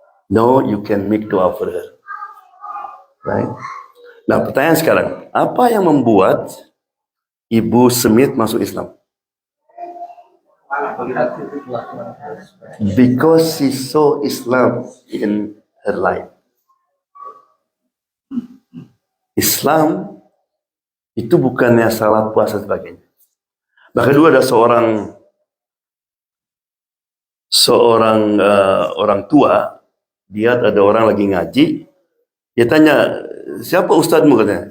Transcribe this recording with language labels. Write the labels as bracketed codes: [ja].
[en] No, you can make dua for her. Right? [id] Nah, pertanyaan sekarang, apa yang membuat Ibu Smith masuk Islam? [en] Because she saw Islam in her life. [id] Islam itu bukannya salat puasa sebagainya. Bahkan dulu ada orang tua, dia ada orang lagi ngaji, dia tanya, siapa ustadzmu, katanya?